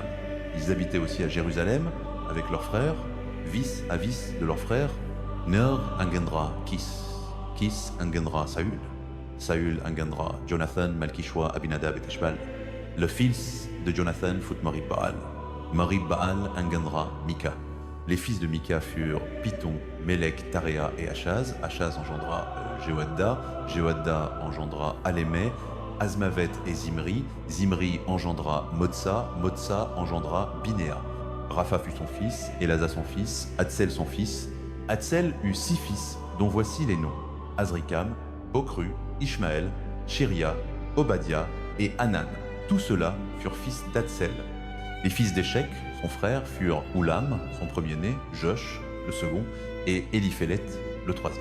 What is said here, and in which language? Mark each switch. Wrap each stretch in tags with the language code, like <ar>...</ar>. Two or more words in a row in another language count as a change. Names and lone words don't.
<fr>Ils habitaient aussi à Jérusalem avec leurs frères. Vis à vis de leurs frères, Ner engendra Kis. Kis engendra Saül. Saül engendra Jonathan, Malkishua, Abinadab et Tishbal. Le fils de Jonathan fut Marib Baal. Marib Baal engendra Mika. Les fils de Mika furent Python, Melek, Tarea et Achaz. Achaz engendra Jehoadda. Jehoadda engendra Alémé, Azmavet et Zimri. Zimri engendra Motsa. Motsa engendra Binéa. Rapha fut son fils, Elasa son fils, Hatzel son fils. Hatzel eut 6 fils, dont voici les noms: Azrikam, Bokru, Ishmaël, Shiria, Obadiah et Hanan. Tous ceux-là furent fils d'Hatzel. Les fils d'Échec, son frère, furent Oulam, son premier-né, Josh, le second, et Éliphélet, le troisième.</fr>